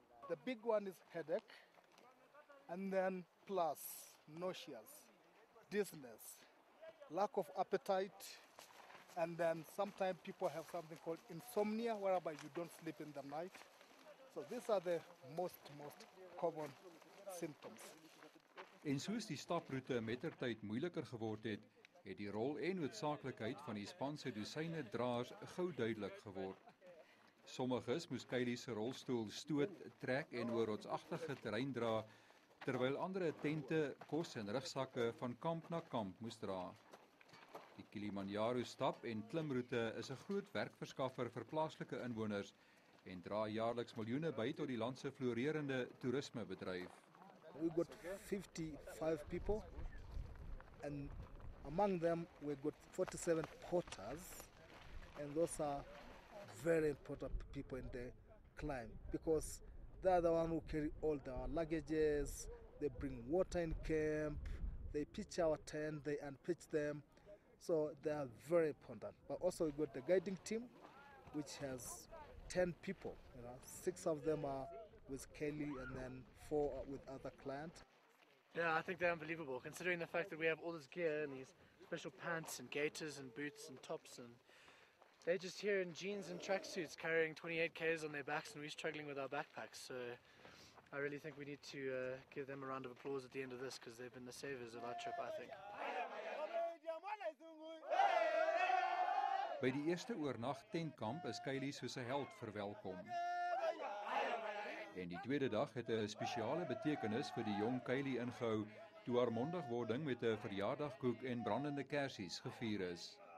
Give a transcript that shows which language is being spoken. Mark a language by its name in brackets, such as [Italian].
[English] The big one is headache and then plus nauseous, dizziness, lack of appetite. And then sometimes people have something called insomnia, whereby you don't sleep in the night. So these are the most common symptoms. [Afrikaans] En soos die staproete mettertyd moeiliker geword het, het die rol en noodsaaklikheid van die span se dosyne draers gou duidelik geword. Sommiges moes Kylie se rolstoel stoot, trek en oor rotsagtige terrein dra, terwyl ander tente, kos en rugsakke van kamp na kamp moes dra. Die Kilimanjaro stap en klimroete is 'n groot werkverskaffer vir plaaslike inwoners en dra jaarliks miljoene by tot die land se floreerende toerismebedryf. [English] We got 55 people and among them we got 47 porters, and those are very important people in the climb because they are the one who carry all our luggages, they bring water in camp, they pitch our tent, they unpitch them. So they are very important. But also we got the guiding team, which has 10 people. 6 of them are with Kylie and then 4 with other clients. Yeah, I think they're unbelievable, considering the fact that we have all this gear and these special pants and gaiters and boots and tops, and they're just here in jeans and tracksuits carrying 28 Ks on their backs, and we're struggling with our backpacks. So I really think we need to give them a round of applause at the end of this, because they've been the saviours of our trip, I think. [Afrikaans] By die eerste oornag tentkamp is Kylie soos 'n held verwelkom. En die tweede dag het 'n spesiale betekenis vir die jong Kylie ingehou toe haar mondigwording met 'n verjaardagkoek en brandende kersies gevier is.